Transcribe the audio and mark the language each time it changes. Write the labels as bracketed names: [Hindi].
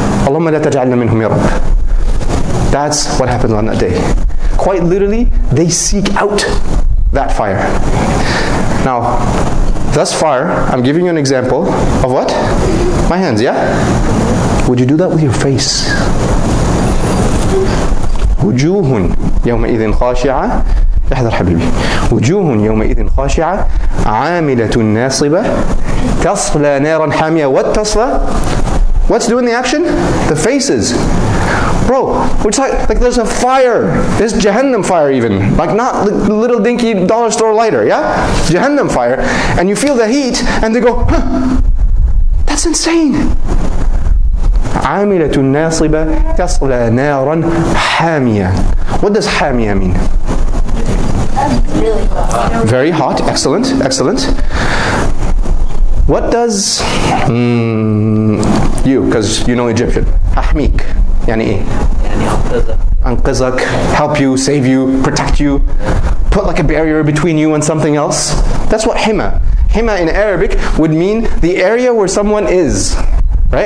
[Arabic] Allahumma la taj'alna minhum ya Rabb. [English] That's what happened on that day. Quite literally, they seek out that fire. Now, thus far, I'm giving you an example of what? My hands, yeah? Would you do that with your face? [Arabic] وجوه يومئذ خاشعة احذر حبيبي وجوه يومئذ خاشعة عاملة ناصبة تصلى نارا حامية. [English] What تصلى? What's doing the action? The faces. Bro, we're talking, like there's a fire. There's Jahannam fire even. Like not little dinky dollar store lighter, yeah? Jahannam fire. And you feel the heat and they go, huh, that's insane. [Arabic] عاملة ناصبة تصلى نارا حامية. [English] What does حامية mean? Really hot. Very hot. Excellent. Excellent. What does you, because you know Egyptian, [Arabic] أحميك يعني إيه? يعني [English] أنقذك, help you, save you, protect you, put like a barrier between you and something else. That's what hima. Hima in Arabic would mean the area where someone is. right?